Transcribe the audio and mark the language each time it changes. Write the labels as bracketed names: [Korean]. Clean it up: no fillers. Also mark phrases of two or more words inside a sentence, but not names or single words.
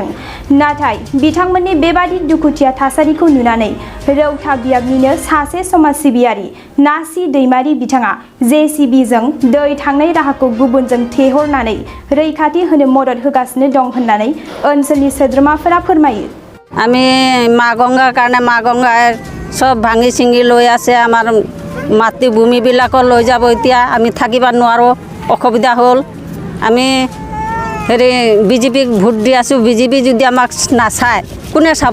[Bodo] नाथाय बिथांमोननि बेबादि दुखुथिया थासारिखौ नुनानै रौता बियाबनिनो सासे समाज सिबियारि नासि दैमारि बिथाङा JCBजों दै थांनाय राहाखौ गुबुनजों थेहरनानै रैखाथि होनो मदद होगासिनो दं होननानै ओनसोलनि सोद्रोमाफोरा फोरमायो। [Assamese] আমি মা গঙ্গাৰ কাৰণে মা গঙ্গাই সব ভাঙি চিঙি লৈ আছে। আমাৰ মাটি ভূমিবিলাকো লৈ যাব। এতিয়া আমি থাকিব নোৱাৰোঁ, অসুবিধা হ'ল। আমি হেৰি বিজেপিক ভোট দি আছোঁ। বিজেপি যদি আমাক নাচায় কোনে চাব?